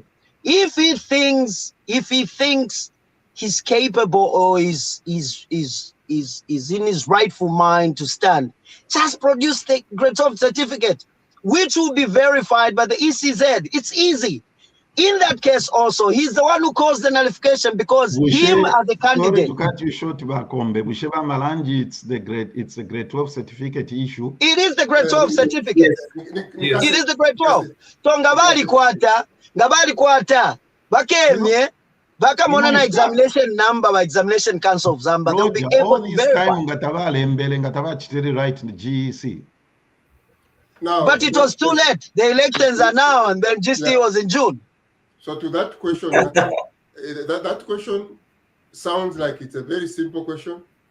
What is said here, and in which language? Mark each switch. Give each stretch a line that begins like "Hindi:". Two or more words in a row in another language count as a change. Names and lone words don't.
English: If he thinks he's capable or is in his rightful mind to stand, just produce the grade of certificate, which will be verified by the ECZ. It's easy. In that case also, he's the one who caused the nullification because him as a candidate. Sorry to cut you short, Bakombe. Busheba Malanji, it's a grade 12 certificate issue. It is the grade 12 certificate. It is the grade 12. So
Bemba: ngabali kwata, bakemye, bakamona na
English: examination number by Examination Council of Zambia. They'll be able to verify. Right in the GEC. Now, but it was too late. The elections are now, and then GC was in June. So to that question, that question sounds like it's a very simple question.